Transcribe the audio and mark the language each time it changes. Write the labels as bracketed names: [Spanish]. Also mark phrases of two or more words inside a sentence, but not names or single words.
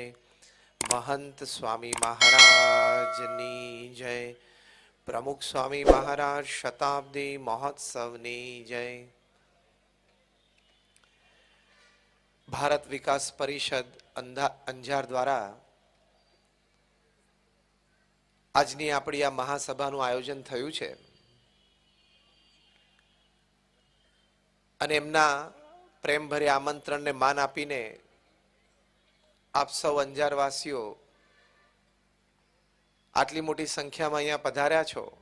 [Gujarati] મહંત સ્વામી મહારાજની જય। પ્રમુખ સ્વામી મહારાજ શતાબ્દી મહોત્સવની જય। ભારત વિકાસ પરિષદ અંજાર દ્વારા આજની આપણી આ મહાસભાનું આયોજન થયું છે અને એમના પ્રેમભર્યા આમંત્રણને માન આપીને આપ સૌ અંજારવાસીઓ આટલી મોટી સંખ્યામાં અહીંયા પધાર્યા છો